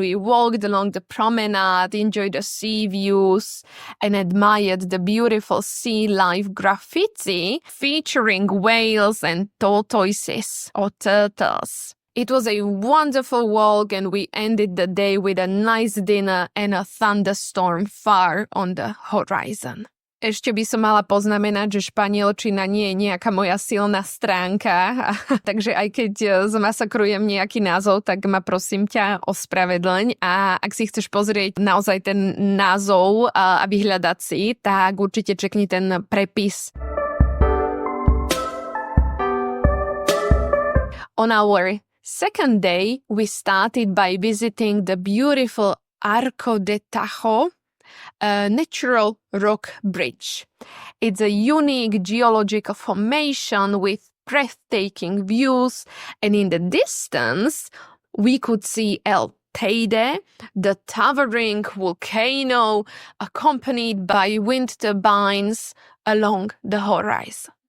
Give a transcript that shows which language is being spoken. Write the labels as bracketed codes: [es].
[en] We walked along the promenade, enjoyed the sea views, and admired the beautiful sea life graffiti featuring whales and tortoises or turtles. It was a wonderful walk, and we ended the day with a nice dinner and a thunderstorm far on the horizon. [sk] Ešte by som mala poznamenať, že španielčina nie je nejaká moja silná stránka, takže aj keď zmasakrujem nejaký názov, tak ma prosím ťa ospravedlň a ak si chceš pozrieť naozaj ten názov a vyhľadať si, tak určite čekni ten prepis. [en] On our second day, we started by visiting the beautiful Arco de Tajo, a natural rock bridge. It's a unique geological formation with breathtaking views, and in the distance, we could see El Teide, the towering volcano, accompanied by wind turbines along the horizon.